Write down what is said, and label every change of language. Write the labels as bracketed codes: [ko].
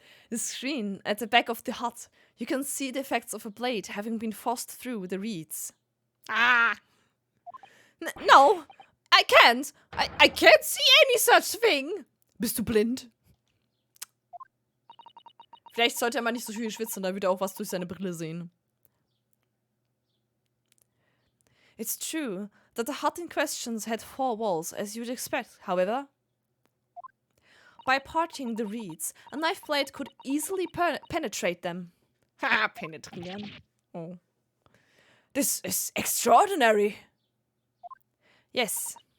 [en] The screen at the back of the hut. You can see the effects of a blade having been forced through the reeds. Ah! No! I can't! I can't see any such thing! [de] Bist du blind? Vielleicht sollte er mal nicht so viel schwitzen, da würde er auch was durch seine Brille sehen. [en] It's true that the hut in question had 4 walls, as you'd expect, however. By parting the reeds, a knife blade could easily penetrate them. Ha, [de] penetrieren. [en] Oh. This is extraordinary. Yes.